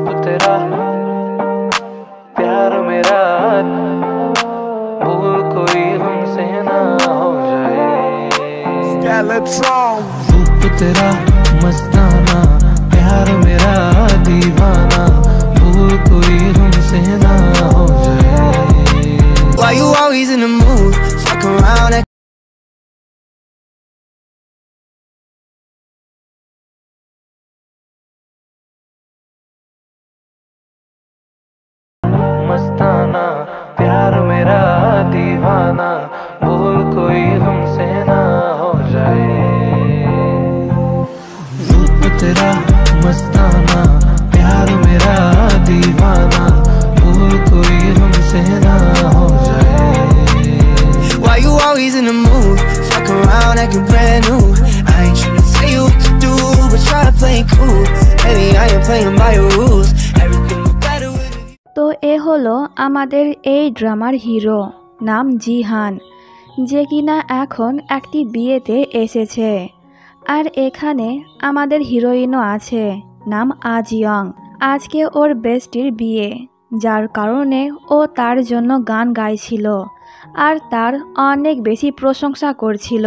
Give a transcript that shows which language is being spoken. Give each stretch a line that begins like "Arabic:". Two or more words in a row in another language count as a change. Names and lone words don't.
Hindi: तेरा प्यार मेरा भूल कोई हमसे ना हो जाए। रूप तेरा मस्ताना प्यार मेरा दीवाना भूल कोई हमसे ना हो जाए।
English: Why you always in the mood? Fuck around and
Hindi: मस्ताना प्यार मेरा दीवाना भूल कोई हमसे ना हो जाए। रूप तेरा मस्ताना प्यार मेरा दीवाना भूल कोई हमसे ना हो जाए।
English: why you always in the mood? Fuck around acting brand new. I ain't tryna tell you what to do, but try to play it cool. Baby, I ain't playing by your rules. Everything was better with you.
Bangla: তো এ হলো আমাদের এই ড্রামার হিরো, নাম জিহান, যে কিনা এখন একটি বিয়েতে এসেছে। আর এখানে আমাদের হিরোইনও আছে, নাম আজিয়ং। আজকে ওর বেস্টির বিয়ে, যার কারণে ও তার জন্য গান গাইছিল আর তার অনেক বেশি প্রশংসা করছিল।